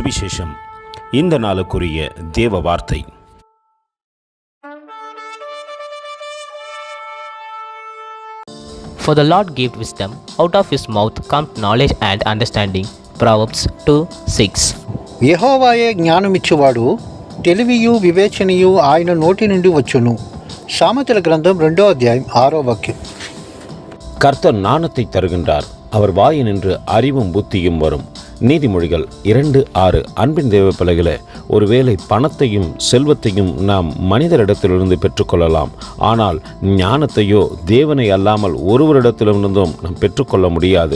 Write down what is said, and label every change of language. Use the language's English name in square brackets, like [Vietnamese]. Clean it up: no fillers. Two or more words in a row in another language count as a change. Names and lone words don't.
[Tamil] சுவிசேஷம். இந்த நாளுக்குரிய தேவ வார்த்தை. [English] For the Lord gave wisdom, out of his mouth comes knowledge and understanding. Proverbs 2:6. [Telugu] యెహోవాయే జ్ఞానమిచ్చువాడు, తెలివియు వివేచనయు ఆయన నోటి నుండి వచ్చును. సామెతల గ్రంథం 2వ అధ్యాయం 6వ వాక్యం. [Tamil] கர்த்தர் ஞானத்தை தருகின்றார், அவர் வாயினின்று அறிவும் புத்தியும் வரும். நீதிமொழிகள் 2:6. அன்பின் தேவ பிள்ளைகளே, ஒருவேளை பணத்தையும் செல்வத்தையும் நாம் மனிதரிடத்திலிருந்து பெற்றுக்கொள்ளலாம். ஆனால் ஞானத்தையோ தேவனை அல்லாமல் ஒருவரிடத்திலிருந்தும் நாம் பெற்றுக்கொள்ள முடியாது.